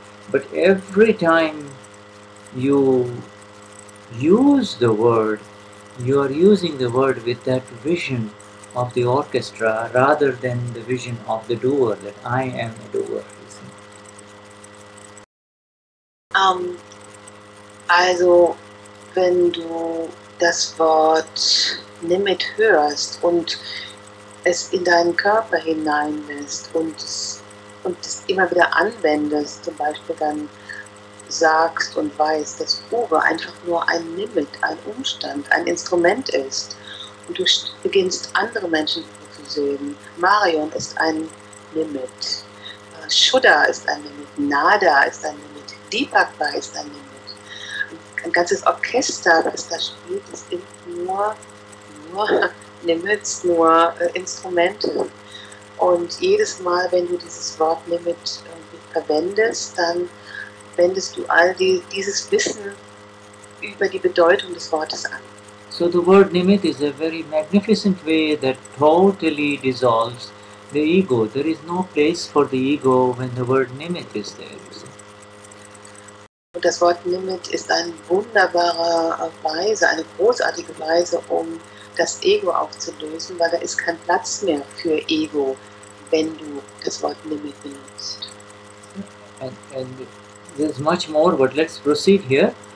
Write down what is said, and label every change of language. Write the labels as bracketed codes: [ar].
[en] But every time you use the word, you are using the word with that vision of the orchestra rather than the vision of the doer, that I am a doer. [de] Also, wenn du das Wort Nimit hörst und es in deinen Körper hineinlässt und es immer wieder anwendest, zum Beispiel dann sagst und weißt, dass Uwe einfach nur ein Nimit, ein Umstand, ein Instrument ist, und du beginnst andere Menschen zu sehen. Marion ist ein Nimit, Shuddha ist ein Nimit, Nada ist ein Nimit, Deepak ist ein Nimit. Ein ganzes Orchester, das da spielt, das sind nur Nimits, nur Instrumente. Und jedes Mal, wenn du dieses Wort Nimit verwendest, dann wendest du all dieses Wissen über die Bedeutung des Wortes an. [en] So the word nimit is a very magnificent way that totally dissolves the ego. There is no place for the ego when the word nimit is there. You see. [de] Und das Wort Nimit ist eine wunderbare Weise, eine großartige Weise, um das Ego aufzulösen, weil da ist kein Platz mehr für Ego, wenn du das Wort Nimit benutzt. [en] And there's much more, but let's proceed here.